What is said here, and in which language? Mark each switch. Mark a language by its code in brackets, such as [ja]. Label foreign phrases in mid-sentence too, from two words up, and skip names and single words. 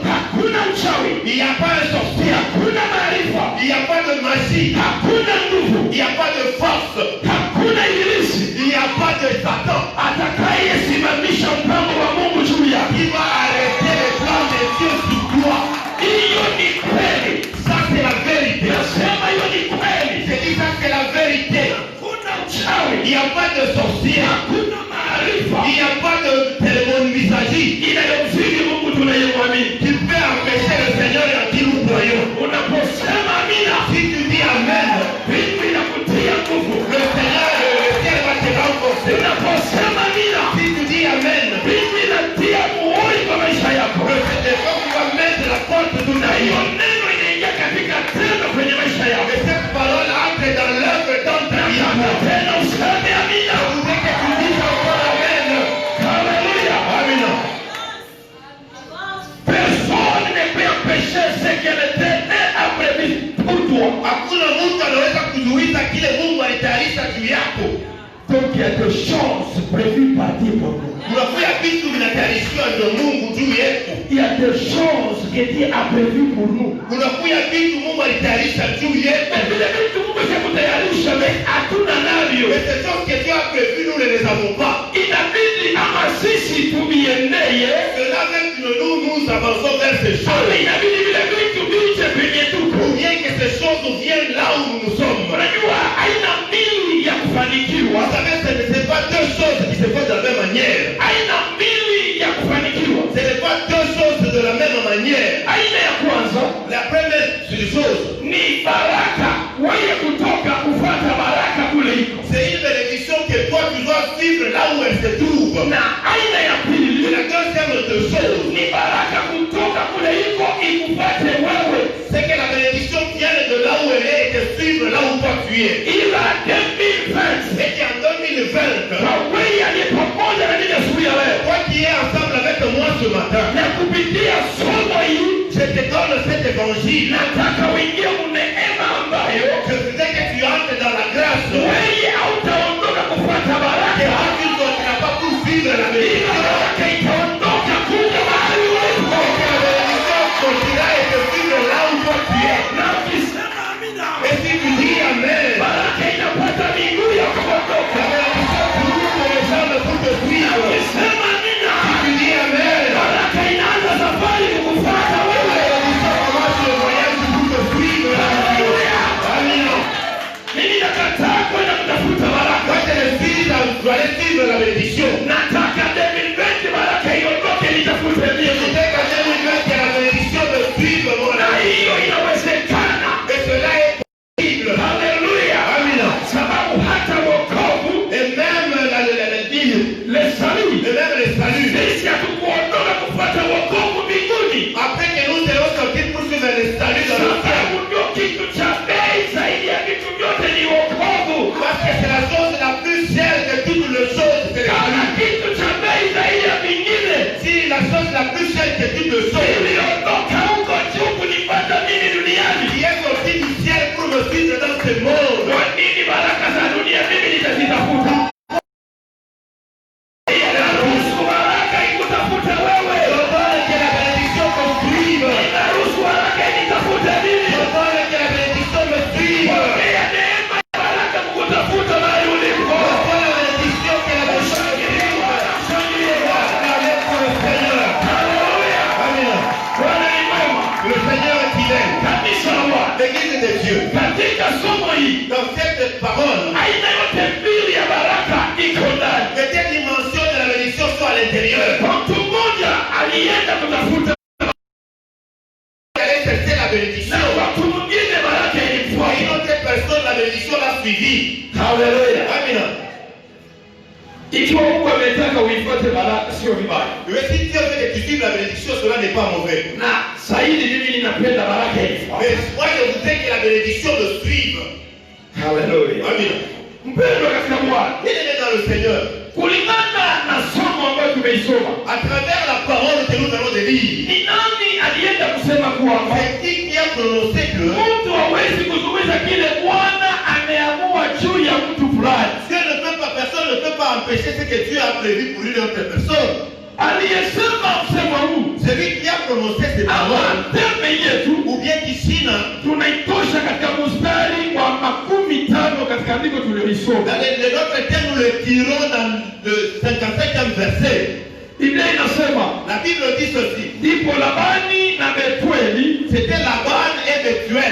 [sw] hakuna uchawi, [fr] il n'y a pas un sorcier, [sw] hakuna maarifa, [fr] il n'y a pas de magie, [sw] hakuna nguvu, [fr] il n'y a pas de force, [sw] hakuna ibilisi [fr] il n'y a pas de Satan [sw] atakayesimamisha mpango wa Mungu juu yako. [fr] qui va arrêter les plans de Dieu sur toi. [sw] Hiyo ni kweli. [fr] Ça c'est la vérité. [sw] Nasema hiyo ni kweli. [fr] C'est dit ça c'est la vérité. [sw] Hakuna uchawi, [fr] Il n'y a pas de sorcier, [sw] hakuna maarifa [fr] il n'y a pas de téléphone-messager [sw] inayomzidi Mungu tunayemwamini. [fr] qui peut empêcher le Seigneur en qui nous croyons. [sw] Unaposema amina, [fr] Si tu dis Amen, [sw] vitu vinakutia nguvu. [fr] le Seigneur, le ciel va te renforcer. [sw] Unaposema amina, [fr] Si tu dis Amen, [sw] vitu vinatia muhuri kwa maisha yako. [fr] le Seigneur va mettre la porte de [sw] Na ta hiyo [fr] vie. [sw] neno inaingia katika tendo kwenye maisha yako. [fr] Et cette parole entre dans l'œuvre dans ta vie. [sw] Nataka tena useme amina. [fr] Je voudrais que tu dises encore Amen. [sw] Haleluya. [fr] Amen. Personne ne peut empêcher ce que l'Éternel a prévu pour toi. [sw] Hakuna mtu anaweza kuzuiza kile Mungu alitayarisha juu yako. [fr] Donc il y a des choses prévues par Dieu pour nous. [sw] Kunakuwa vitu vinatayarishiwa ndio Mungu juu yetu. [fr] Il y a des choses que Dieu a prévues pour nous. [sw] Kunakuwa vitu Mungu alitayarisha juu yetu. Mais vile vitu Mungu hakutayarisha, hatuna navyo. [fr] Mais ces choses que Dieu a prévues, nous ne les avons pas. [sw] Inabidi ama sisi tuviendeye. [fr] Cela même que nous avançons vers ces [sw] Ama [fr] choses. [sw] inabidi vile vitu vije penye tuko. [fr] Ou bien que ces choses viennent là où nous sommes. [sw] Unajua aina mbili ya kufanikiwa. [fr] Vous savez, ce n'est pas deux choses qui se font de la même manière. [sw] Aina mbili ya kufanikiwa. [fr] Ce n'est pas deux choses de la même manière. [sw] Aina ya kwanza [fr] La première chose, [sw] ni baraka. Wewe kutoka kufuata baraka kule iko. [fr] c'est une bénédiction que toi tu dois suivre là où elle se trouve. [sw] Na aina ya [fr] Et [sw] pili [fr] la deuxième chose, [sw] ni baraka kutoka kule iko ikupate wewe. [fr] c'est que la bénédiction vient de là où elle est et te suivre là où toi tu es. [sw] Ila 2020 [fr] Et qu'en 2020, [sw] na wewe aliye pamoja na mimi asubuhi ya leo [fr] toi qui es ensemble avec moi ce matin, [sw] na kupitia somo hili [fr] je te donne cet évangile. [sw] nataka uingie muneema ambayo [fr] Je voudrais que tu entres dans la grâce. [sw] wewe hautaondoka kufuata [fr] Que [sw] baraka, [fr] tu ne continueras pas pour vivre la [sw] ila [fr] bénédiction. [sw] baraka itaondoka kuja mahali ulipo. [fr] Que la bénédiction continuera et te suivre là où toi tu es. [sw] Na ukisema amina, [fr] Et si tu dis Amen, [sw] baraka inapata miguu ya [fr] la [sw] kuondoka. [fr] bénédiction trouve les jambes pour te [sw] Na [fr] suivre. [sw] ukisema amina, [fr] Si tu dis Amen, [sw] baraka inaanza safari kukufuata [fr] la [sw] wewe. [fr] bénédiction commence le voyage pour te suivre. Amen. [sw] Mimi nakataa kwenda kutafuta baraka. [fr] Moi je le suis, je dois aller suivre la bénédiction. [sw] Nataka 2020 baraka iondoke nitafute [fr] Je [sw] mimi. [fr] voudrais qu'en 2020 que la bénédiction me suive mon [sw] Na [fr] ami. [sw] hiyo inawezekana. [fr] Et cela est possible. [sw] Haleluya. [fr] Amen. [sw] Sababu hata wokovu, [fr] Et même la vie, le salut, et même le salut. [sw] sisi hatukuondoka kufuata wokovu mbinguni. [fr] Après que nous serons sortis pour suivre le salut dans le ciel. [sw] Sababu ndio kitu cha bei zaidi ya vitu vyote ni wokovu. [fr] Parce que c'est la chose la plus chère de toutes les choses. C'est le [sw] Kana [fr] salut. [sw] kitu cha bei zaidi ya vingine. [fr] Si la chose la plus chère de toutes les choses [sw] Niliondoka huko juu kunipata mimi duniani. [fr] qui est sortie du ciel pour me suivre dans ce monde. [sw] Kwa nini baraka za dunia mimi nitazitafuta? Inaruhusu baraka ikutafuta wewe. [fr] Je donne que la bénédiction me suive. [sw] Inaruhusu baraka initafute mimi. [fr] Je donne que la bénédiction me suive. [sw] Pokea neema ya baraka kukutafuta mahali ulipo. [fr] Je donne la bénédiction que la bénédiction me suive. [sw] Shangilie Bwana. [fr] Acclamez pour le Seigneur. [sw] Haleluya. [fr] Amen. [sw] Bwana ni mwema. [fr] Le Seigneur est fidèle. [sw] Kanisa la Bwana. [fr] L'église de Dieu. [sw] Katika somo hili [fr] Dans cette parole, [sw] aina yote mbili ya baraka iko ndani. [fr] que cette dimension de la bénédiction soit à l'intérieur. [sw] Mtu mmoja alienda kutafuta [fr] Allez chercher la [sw] na [fr] bénédiction. [sw] watu mwingine baraka [fr] Et une [sw] ilimfuata. [fr] autre personne, la bénédiction l'a suivi. [sw] Haleluya. [fr] Amen. [sw] Ikiwa Mungu ametaka uifuate baraka sio vibaya. [fr] Mais si Dieu veut que tu suives la bénédiction, cela n'est pas mauvais. [sw] Na zaidi mimi ninapenda baraka ifuate. [fr] Mais moi, je voudrais que la bénédiction me suive. [sw] Haleluya. [fr] Amen. [sw] Mpendwa katika Bwana, [fr] Il est dans le Seigneur. [sw] kulingana na somo ambayo tumeisoma, [fr] À travers la parole que nous allons de lire, [sw] ni nani alienda kusema kwamba [fr] c'est qui a prononcé que [sw] mtu hawezi kuzuiza kile Bwana ameamua juu ya mtu fulani? [fr] Dieu ne peut pas, personne ne peut pas empêcher ce que Dieu a prévu pour une autre personne. [sw] aliyesema msemo huu, [fr] celui qui a prononcé ces paroles, [sw] amateme yetu [fr] ou bien Kishina, [sw] tunaitosha katika mstari wa 15 katika andiko tuliloisoma. [fr] dans notre thème, nous le tirons dans le 55e verset. [sw] Biblia inasema, [fr] La Bible dit ceci. [sw] ndipo Labani na Betueli [fr] C'était Laban et Bethuel.